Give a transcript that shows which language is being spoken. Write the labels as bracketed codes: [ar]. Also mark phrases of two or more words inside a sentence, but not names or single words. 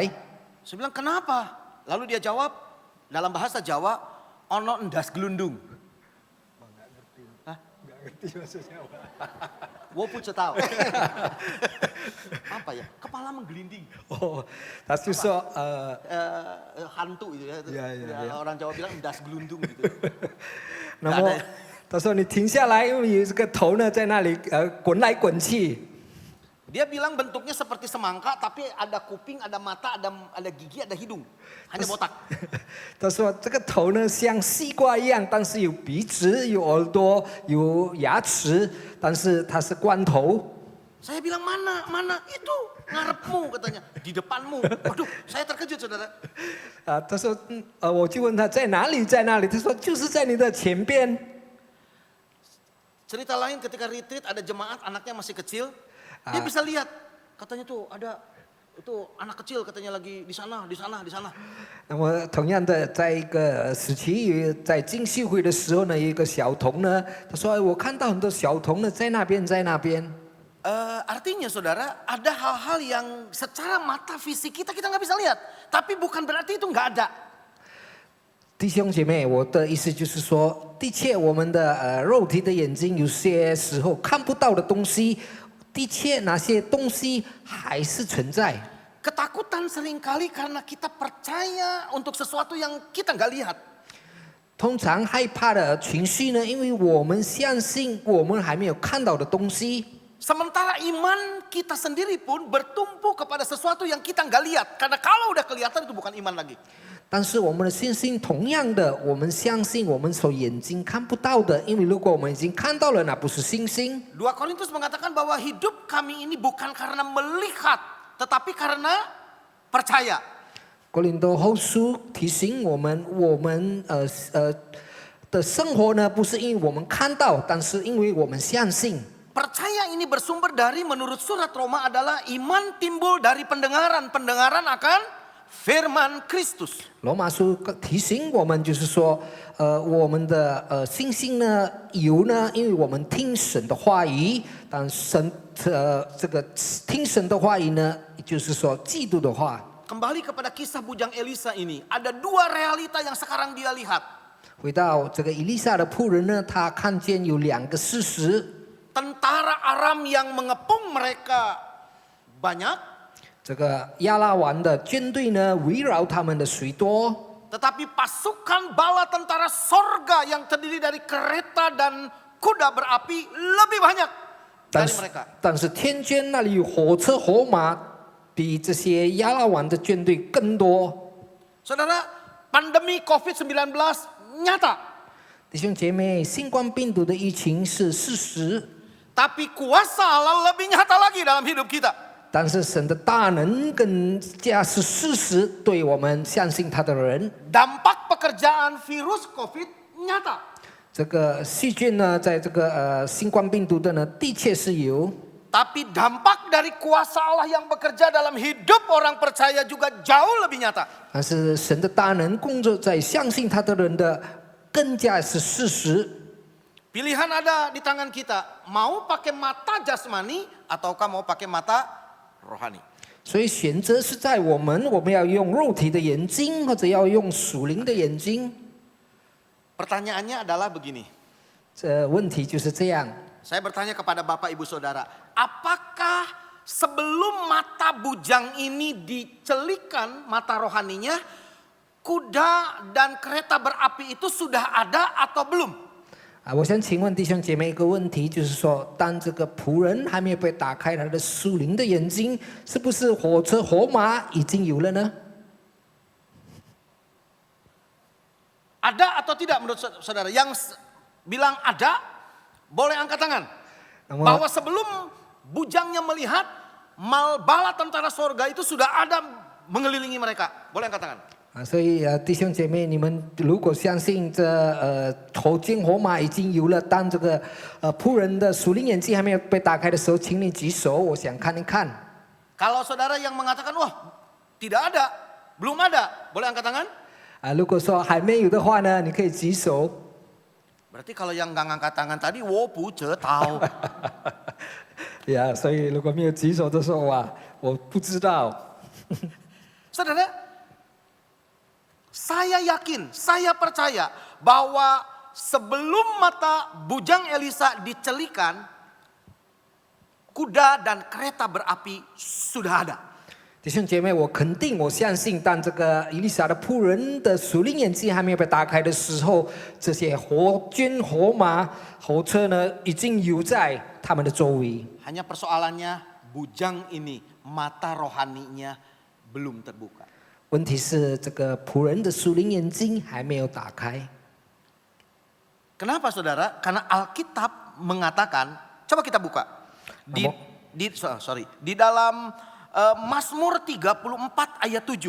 [id] Saya bilang kenapa? Lalu dia jawab dalam bahasa Jawa, [jv] ono ndas gelundung. [id] Nggak ngerti maksudnya apa. Wopu tahu. Apa ya? Kepala menggelinding. [zh] 他就说 [id] hantu itu ya. Ya. Orang Jawa bilang [jv] ndas gelundung [id] gitu. [zh] 那么他说你停下来，因为有这个头呢在那里滚来滚去。 [id] Dia bilang bentuknya seperti semangka, tapi ada kuping, ada mata, ada gigi, ada hidung. Hanya botak. [zh] 他说这个头呢像西瓜一样，但是有鼻子、有耳朵、有牙齿，但是它是光头。 [id] Saya bilang mana itu ngarepmu katanya di depanmu. Waduh, saya terkejut saudara. [zh] 他说我就问他在哪里，在哪里？他说就是在你的前边。 [id] Cerita lain ketika retreat ada jemaat anaknya masih kecil. Dia bisa lihat, katanya tuh ada itu anak kecil katanya lagi di sana. [zh] 那么同样的，在一个时期，在进修会的时候呢，有一个小童呢，他说我看到很多小童呢在那边。 [id] Artinya saudara, ada hal-hal yang secara mata fisik kita nggak bisa lihat, tapi bukan berarti itu nggak ada. [zh] 弟兄姐妹，我的意思就是说，的确，我们的肉体的眼睛有些时候看不到的东西。的确，那些东西还是存在。 [id] Ketakutan seringkali karena kita percaya untuk sesuatu yang kita nggak lihat. [zh] 通常害怕的情绪呢，因为我们相信我们还没有看到的东西。 [id] Sementara iman kita sendiri pun bertumpu kepada sesuatu yang kita nggak lihat. Karena kalau udah kelihatan itu bukan iman lagi. [zh] 但是我们的信心同样的，我们相信我们所眼睛看不到的，因为如果我们已经看到了，那不是信心。 [id] 2 Korintus mengatakan bahwa hidup kami ini bukan karena melihat, tetapi karena percaya. [zh] 哥林多后书提醒我们的生活呢，不是因为我们看到，但是因为我们相信。 [id] Percaya ini bersumber dari menurut surat Roma adalah iman timbul dari pendengaran akan firman Kristus. [zh] 罗马书提醒我们，就是说，我们的信心呢，因为我们听神的话语，但这个听神的话语呢，就是说基督的话。 [id] Kembali kepada kisah bujang Elisa ini, ada 2 realita yang sekarang dia lihat. [zh] 回到这个以利沙的仆人呢，他看见有2个事实。 [id] Tentara Aram yang mengepung mereka banyak. [zh] 这个亚拉王的军队呢，围绕他们的许多。 [id] Tetapi pasukan bala tentara sorga yang terdiri dari kereta dan kuda berapi lebih banyak dari mereka. [zh] 但是天军那里有火车火马，比这些亚拉王的军队更多。 [id] Saudara, pandemi COVID-19 nyata. [zh] 弟兄姐妹，新冠病毒的疫情是事实。 [id] Tapi kuasa Allah lebih nyata lagi dalam hidup kita. [zh] 但是神的大能更加是事实，对我们相信他的人。 [id] Dampak pekerjaan virus COVID nyata. [zh] 这个细菌呢，在这个新冠病毒的呢，的确是有。 [id] Tapi dampak dari kuasa Allah yang bekerja dalam hidup orang percaya juga jauh lebih nyata. [zh] 但是神的大能工作在相信他的人的，更加是事实。 [id] Pilihan ada di tangan kita. Mau pakai mata jasmani ataukah mau pakai mata rohani. [zh] 所以选择是在我们要用肉体的眼睛，或者要用属灵的眼睛。 [id] Pertanyaannya adalah begini. [zh] 这问题就是这样。 [id] Saya bertanya kepada Bapak Ibu Saudara, apakah sebelum mata bujang ini dicelikan mata rohaninya, kuda dan kereta berapi itu sudah ada atau belum? [zh] 我想请问弟兄姐妹一个问题，就是说，当这个仆人还没有被打开他的属灵的眼睛，是不是火车火马已经有了呢？ [id] Ada atau tidak menurut saudara? Yang bilang ada, boleh angkat tangan. Bahwa sebelum bujangnya melihat, bala tentara sorga itu sudah ada mengelilingi mereka. Boleh angkat tangan. [zh] 所以弟兄姐妹，你们如果相信这火箭火马已经有了，当这个仆人的属灵眼睛还没有被打开的时候，请你举手，我想看一看。 [id] Kalau saudara yang mengatakan, wah tidak ada, belum ada, boleh angkat tangan? [zh] 如果说还没有的话呢，你可以举手。 [id] Berarti kalau yang nggak ngangkat tangan tadi, [zh] 我不知道. 呀，所以如果没有举手的时候啊，我不知道。 [id] Saudara, saya yakin, saya percaya bahwa sebelum mata bujang Elisa dicelikan, kuda dan kereta berapi sudah ada. [zh] 弟兄姐妹，我肯定，我相信，当这个以利沙的仆人的属灵眼睛还没有被打开的时候，这些火军、火马、火车呢，已经有在他们的周围。 [id] Hanya persoalannya bujang ini, mata rohaninya belum terbuka. [zh] 问题是这个仆人的属灵眼睛还没有打开。 [id] Kenapa saudara? Karena Alkitab mengatakan, coba kita buka. Di dalam Mazmur 34 ayat 7.